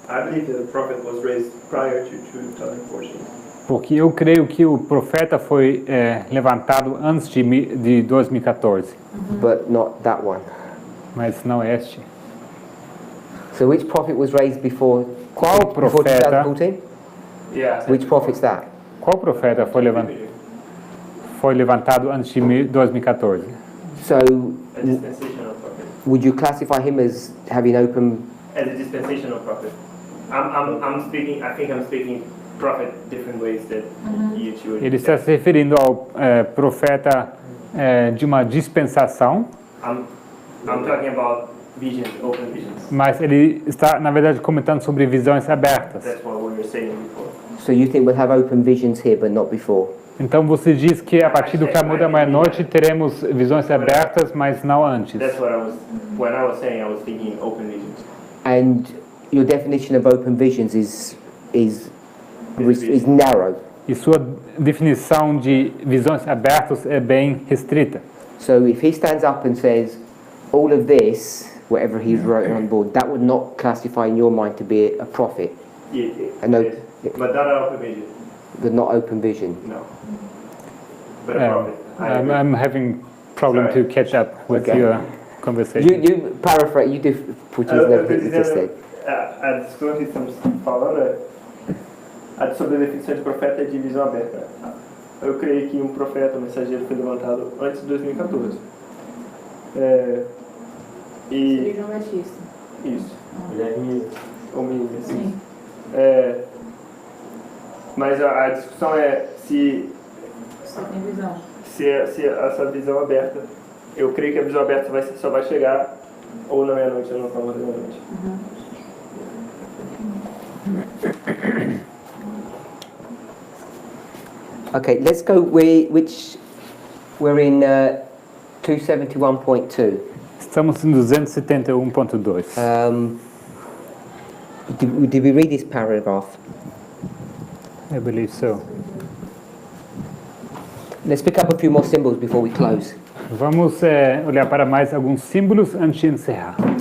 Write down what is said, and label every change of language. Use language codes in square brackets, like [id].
[en] I believe that the prophet was raised prior to 2014. [pt] Porque eu creio que o profeta foi levantado antes de 2014, [en] But not that one. [pt] mas não este. [en] So which prophet was raised before [pt] Qual [en] before [pt] profeta? [en] 2014? Yeah. Which prophet's that? [pt] Qual profeta foi levantado antes de 2014? [en] So A dispensational prophet. would you classify him as having open? As a dispensational prophet. I'm speaking. I think I'm speaking prophet different ways that you would. [pt] Ele está se referindo ao profeta de uma dispensação, [en] I'm talking about visions, open visions. [pt] mas ele está, na verdade, comentando sobre visões abertas. [en] That's what we were saying before. So you think we'll have open visions here, but not before? [pt] Então você diz que a partir do clamor da meia-noite teremos visões abertas, mas não antes. [en] That's what when I was saying I was thinking open visions. And your definition of open visions is narrow. [pt] E sua definição de visões abertas é bem restrita. [en] So if he stands up and says, all of this, whatever he's wrote on board, that would not classify in your mind to be a prophet, Yeah, I know. yes. But not an open vision. but not open vision. No. But a prophet. I agree. I'm having problem to catch up with Okay. your conversation. You paraphrase, you do Portuguese and everything you just said. [pt] A discussão que estamos falando é sobre a definição de profeta é de visão aberta. Eu creio que um profeta, um mensageiro, foi levantado antes de 2014. Seria João Batista. Isso. Guilherme, Ou menino, assim. Sim. Mas a discussão é se Você tem visão. essa visão aberta. Eu creio que a visão aberta só vai chegar ou na meia-noite ou no clamor da meia-noite. [en] Okay, let's go. We're in 271.2. [pt] Estamos em 271.2. [en] Did we read this paragraph? I believe so. Let's pick up a few more symbols before we close. [pt] Vamos olhar para mais alguns símbolos antes de encerrar.